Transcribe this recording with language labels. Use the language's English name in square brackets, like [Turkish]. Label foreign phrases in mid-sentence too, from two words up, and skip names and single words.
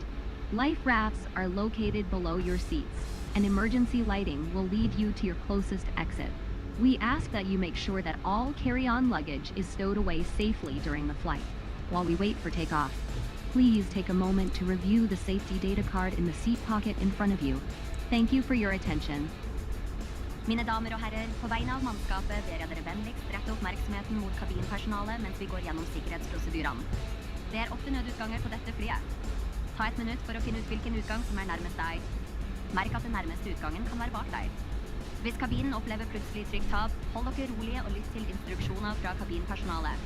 [English] Life rafts are located below your seats, and emergency lighting will lead you to your closest exit. We ask that you make sure that all carry-on luggage is stowed away safely during the flight, while we wait for takeoff. Please take a moment to review the safety data card in the seat pocket in front of you. Thank you for your attention. [Norwegian] Mine damer og herrer, på vegne av mannskapet ber jeg dere vennligst rette oppmerksomheten mot kabinpersonalet mens vi går gjennom sikkerhetsprosedyrene. Det er 8 nødutganger på dette flyet. Ta et minutt for å finne ut hvilken utgang som er nærmest deg. Merk at den nærmeste utgangen kan være bak deg. Hvis kabinen opplever plutselig trykktap, hold dere rolige og lytt til instruksjoner fra kabinpersonalet.